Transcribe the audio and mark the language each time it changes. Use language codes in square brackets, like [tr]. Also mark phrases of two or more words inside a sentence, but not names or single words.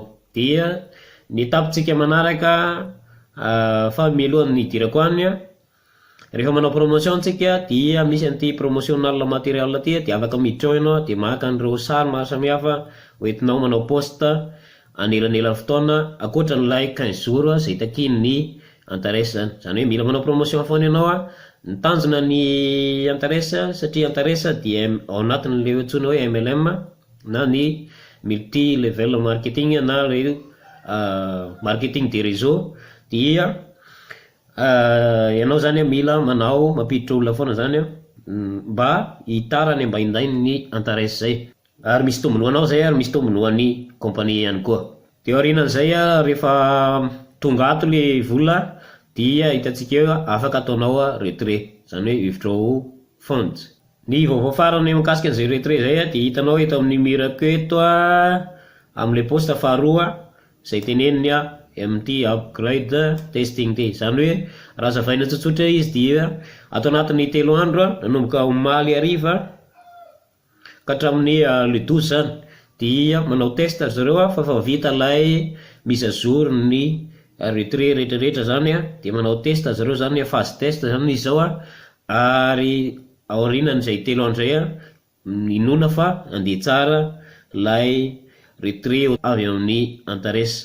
[mg] Dia ny tapitsika manaraka fa mialohan'ny idirako any rehefa manao promotion tsika dia misy an'ity [en] promotional material [mg] ty dia afaka miditra ao ianao dia maka an'ireo sary maro samihafa hoentinao manao poste anelanelan'ny fotoana ankoatran'ilay 15 jours zay takin'ny intéresse zany. Zany hoe mila manao promotion foana ianao ny tanjona ny intéresse satria intéresse dia ao anatin'le antsona hoe MLM na ny [en] multi level marketing [mg] na le [fr] marketing de réseau. [mg] Dia ianao zany mila manao mampiditra olona foana zany mba hitarany mba hindainy ny intéresse zay, ary misy tombony ho anao zay ary misy tombony ho an'ny compagnie ihany koa. Dia aorianan'izay rehefa tonga ato le vola dia hitantsika eo afaka ataonao retrait zany hoe [en] withdraw funds. [mg] Ny vaovao farany mikasika an'izay retrait zay dia hitanao eto amin'ny mirako eto amin'le poste faharoa zay teneniny MT [en] upgrade testing [mg] ty. Zany hoe raha zavaina tsotsotra izy dia ato anatin'ny 3 andro nanomboka omaly hariva ka hatramin'ny le 12 zany dia manao test zareo fa vita lay [fr] mise à jour [mg] ny retrait rehetrarehetra zany dia manao test zareo zany [fr] phase test [mg] zany izy zao ary aorinan'izay 3 andro zay inona fa andeha tsara lay retrait avy amin'ny intéresse.